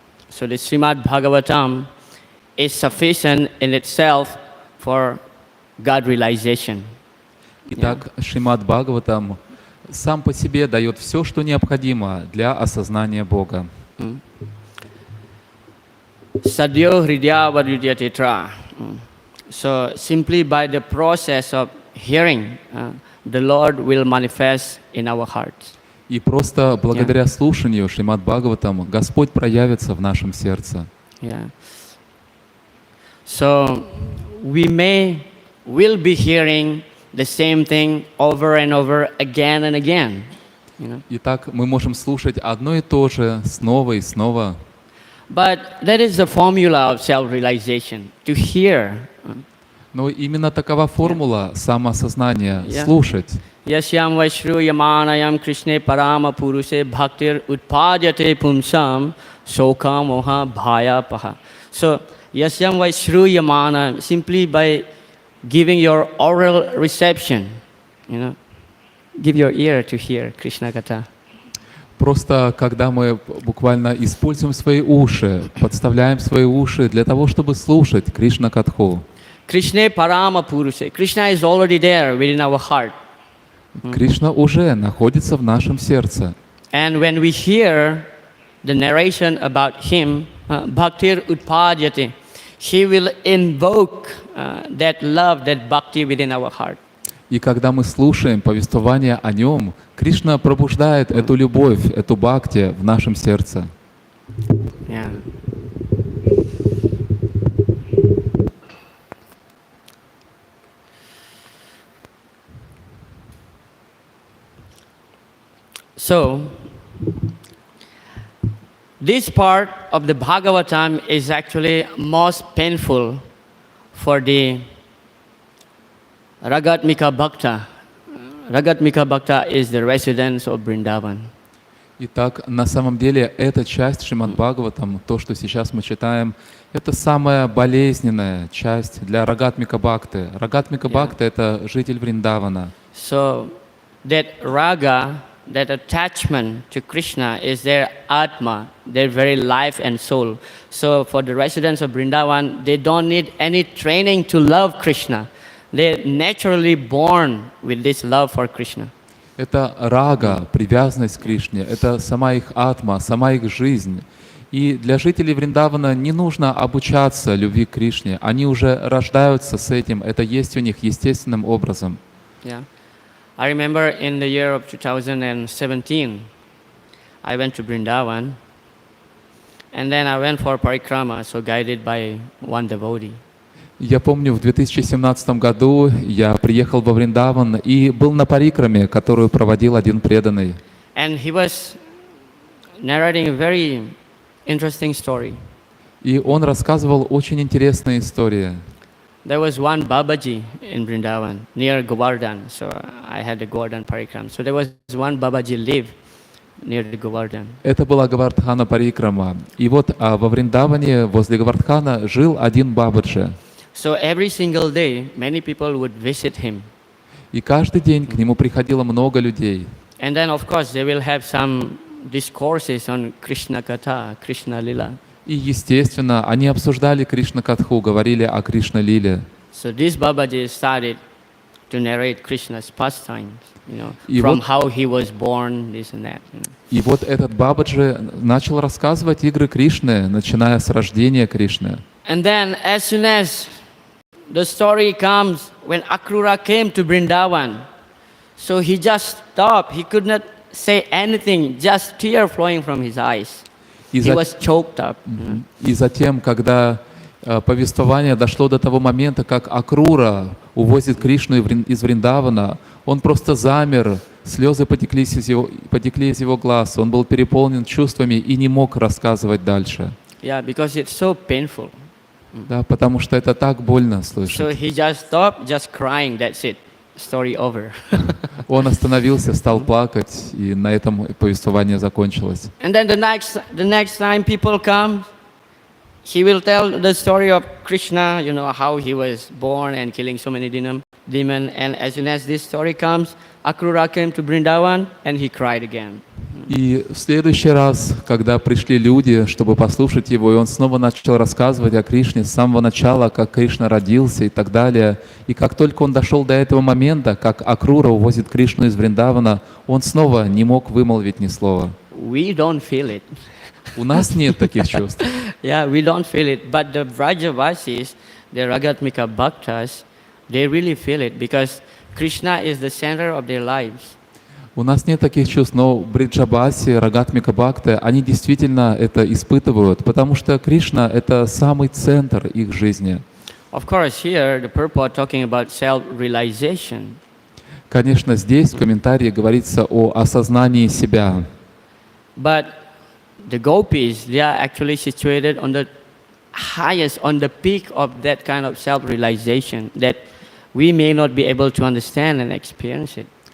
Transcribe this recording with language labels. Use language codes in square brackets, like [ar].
[en] So the Srimad Bhagavatam is sufficient in itself for God realization. [ru] Итак, Шримад Бхагаватам сам по себе дает все, что необходимо для осознания Бога. [sa] Sadhyo Hridya Varudya Tetra. [en] So simply by the process of hearing, the Lord will manifest in our hearts. [ru] И просто благодаря слушанию Шримад Бхагаватам Господь проявится в нашем сердце. [en] Yeah. So will be hearing the same thing over and over again and again. You know? [ru] Итак, мы можем слушать одно и то же снова и снова. [en] But that is the formula of self-realization, to hear. [ru] Но именно такова формула самоосознания — слушать. [sa] Yasyam Vaishruyamanayam Krishne Parama Puruse Bhaktir Utpadyate Pumsam Soka Moha Bhaya Paha. [en] So, [sa] Yasyam Vaishruyamana, [en] simply by giving your oral reception, give your ear to hear Krishna Katha. [ru] Просто когда мы буквально используем свои уши, подставляем свои уши для того, чтобы слушать Кришна Катху. [sa] Krishna Parama Puruse. [en] Krishna is already there within our heart. [ru] Кришна уже находится в нашем сердце. [en] And when we hear the narration about him, [sa] Bhaktir Utpadyate, [en] he will invoke that love, that bhakti within our heart. [ru] И когда мы слушаем повествование о нем, Кришна пробуждает эту любовь, эту бхакти в нашем сердце. [en] Yeah. So, this part of the Bhagavatam is actually most painful for the Ragatmika Bhakta. Ragatmika Bhakta is the residence of Vrindavan. [ru] Итак, на самом деле эта часть Шримад Бхагаватам, то, что сейчас мы читаем, это самая болезненная часть для Рагатмика Бхакты. Рагатмика Бхакты — это житель Вриндавана. [en] So that raga, that attachment to Krishna is their atma, their very life and soul. So for the residents of Vrindavan, they don't need any training to love Krishna. They're naturally born with this love for Krishna. [ru] Это рага, привязанность к Кришне, это сама их атма, сама их жизнь. И для жителей Вриндавана не нужно обучаться любви к Кришне, они уже рождаются с этим, это есть у них естественным образом. [en] Yeah. I remember in the year of 2017, I went to Vrindavan, and then I went for parikrama, so guided by one devotee. [ru] Я помню, в 2017 году я приехал во Вриндаван и был на парикраме, которую проводил один преданный. [en] And he was narrating a very interesting story. [ru] И он рассказывал очень интересные истории. [en] There was one Babaji in Vrindavan, near Govardhan, so I had the Govardhan parikram. So there was one Babaji live near the Govardhan. [ru] Это была Говардхана парикрама. И вот во Вриндаване возле Говардхана жил один Бабаджи. [en] So every single day, many people would visit him. [ru] И каждый день к нему приходило много людей. [en] And then, of course, they will have some discourses on Krishna Katha, Krishna Lila. [ru] И, естественно, они обсуждали Кришна-катху, говорили о Кришна-лиле. [en] So this Babaji started to narrate Krishna's pastimes, [ru] И [en] from [ru] вот- [en] how he was born, this and that. [ru] И вот этот Бабаджи начал рассказывать игры Кришны, начиная с рождения Кришны. [en] And then, as soon as the story comes when Akrura came to Vrindavan, so he just stopped. He could not say anything, just tear flowing from his eyes. [ru] И [en] He [ru] за- [en] was choked up. [ru] И затем, когда повествование дошло до того момента, как Акрура увозит Кришну из Вриндавана, он просто замер, слезы потекли из его глаз, он был переполнен чувствами и не мог рассказывать дальше. [en] Yeah, because it's so painful. [ru] Да, потому что это так больно [en] So [ru] слышать. [en] he just stopped, just crying. That's it. Story over. [ru] Он остановился, стал плакать, и на этом повествование закончилось. [en] And then the next time people come, he will tell the story of Krishna, how he was born and killing so many demons. And as soon as this story comes, Akrura came to Vrindavan and he cried again. [ru] И в следующий раз, когда пришли люди, чтобы послушать его, и он снова начал рассказывать о Кришне с самого начала, как Кришна родился и так далее. И как только он дошел до этого момента, как Акрура увозит Кришну из Вриндавана, он снова не мог вымолвить ни слова. [en] We don't feel it. [ru] У нас нет таких чувств. [en] Yeah, we don't feel it. But the Vrajavasis, the Ragatmika Bhaktas, they really feel it because Krishna is the center of their lives. [ru] У нас нет таких чувств, но Бриджабаси, Рагатмика Бхакты, они действительно это испытывают, потому что Кришна — это самый центр их жизни. [en] Of course, here the purport talking about self-realization. [ru] Конечно, здесь в комментарии говорится о осознании себя. [en] But the gopis, they are actually situated on the highest, on the peak of that kind of self-realization that we may not be able to understand and experience it.